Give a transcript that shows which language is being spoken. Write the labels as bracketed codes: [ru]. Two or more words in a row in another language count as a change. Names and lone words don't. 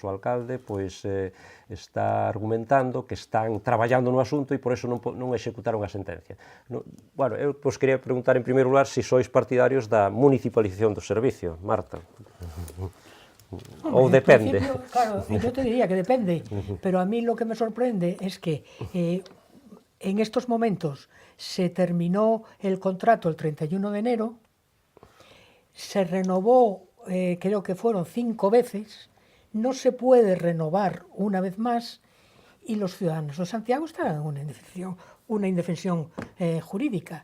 [gl] O alcalde, pois, está argumentando que están traballando no asunto e por eso non executaron a sentencia. Bueno, eu pois quería preguntar en primeiro lugar se sois partidarios da municipalización do servicio, Marta. Ou depende. [es] Claro, yo te diría que depende, pero a mí lo que me sorprende es que en estos momentos se terminó el contrato el 31 de enero, se renovó, creo que fueron 5 veces, no se puede renovar una vez más y los ciudadanos de Santiago están en una indefensión jurídica.